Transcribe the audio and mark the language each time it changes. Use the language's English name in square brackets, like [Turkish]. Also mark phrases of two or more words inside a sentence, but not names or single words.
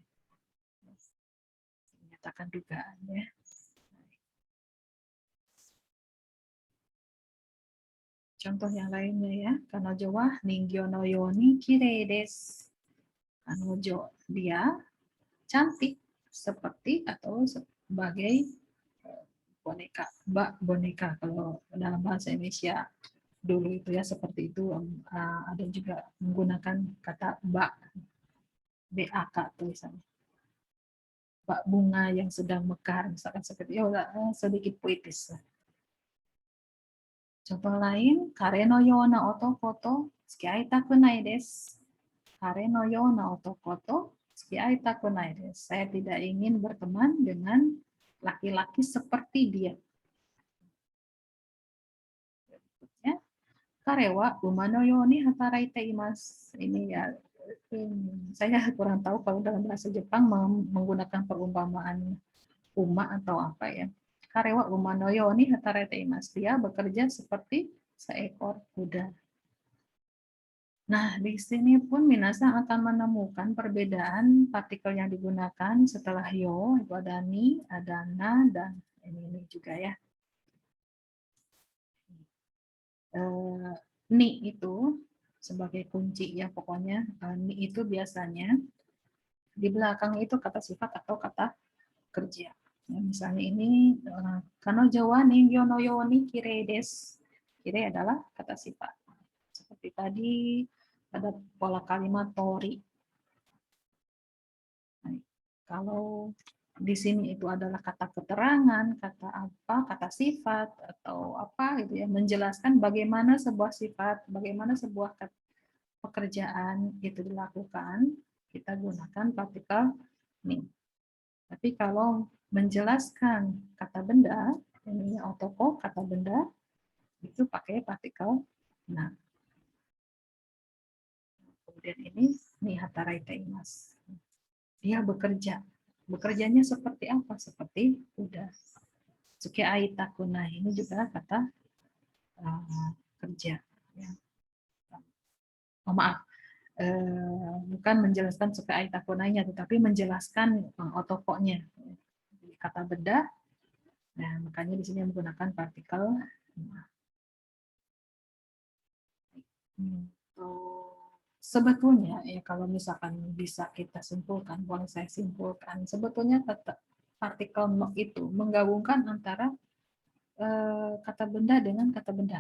[Indonesian] Menyatakan dugaannya. Contoh yang lainnya ya, [Japanese] 彼女は人形のように綺麗です. Kanojo, [Indonesian] dia cantik seperti atau sebagai boneka, boneka kalau dalam bahasa Indonesia dulu itu ya seperti itu. Ada juga menggunakan kata bak, BAK tulisannya. Bak bunga yang sedang mekar, misalkan seperti itu, sedikit puitis. Contoh lain, [Japanese] 彼のような男と付き合いたくないです. 彼のような男と付き合いたくないです. [Indonesian] Saya tidak ingin berteman dengan laki-laki seperti dia. Berikutnya, [Japanese] 彼は馬のように働いています. [Indonesian] Ini ya, saya kurang tahu kalau dalam bahasa Jepang menggunakan perumpamaan uma atau apa ya. [Japanese] 彼は馬のように働いています. [Indonesian] Dia bekerja seperti seekor kuda. Nah, di sini pun minasan akan menemukan perbedaan partikel yang digunakan setelah yo, itu ada ni, ada na, dan ini juga ya. Ni itu sebagai kunci ya, pokoknya ni itu biasanya di belakang itu kata sifat atau kata kerja. Ya, misalnya ini, [Japanese] 彼女は人形のように綺麗です. [Indonesian] Kirei adalah kata sifat. Seperti tadi ada pola kalimat tori. Nah, kalau di sini itu adalah kata keterangan, kata apa, kata sifat atau apa gitu ya, menjelaskan bagaimana sebuah sifat, bagaimana sebuah pekerjaan itu dilakukan, kita gunakan partikel ni. Tapi kalau menjelaskan kata benda, ini otoko kata benda, itu pakai partikel na. Kemudian ini [Japanese] 働いています. [Indonesian] Dia bekerja. Bekerjanya seperti apa? Seperti kuda. [Japanese] 付き合いたくない, [Indonesian] ini juga kata kerja. Ya. Oh, maaf, bukan menjelaskan [Japanese] 付き合いたくない- [Indonesian] nya, tetapi menjelaskan otokonya. Kata benda. Nah, makanya di sini menggunakan partikel. Sebetulnya ya, kalau misalkan bisa kita simpulkan, boleh saya simpulkan, sebetulnya partikel no itu menggabungkan antara kata benda dengan kata benda.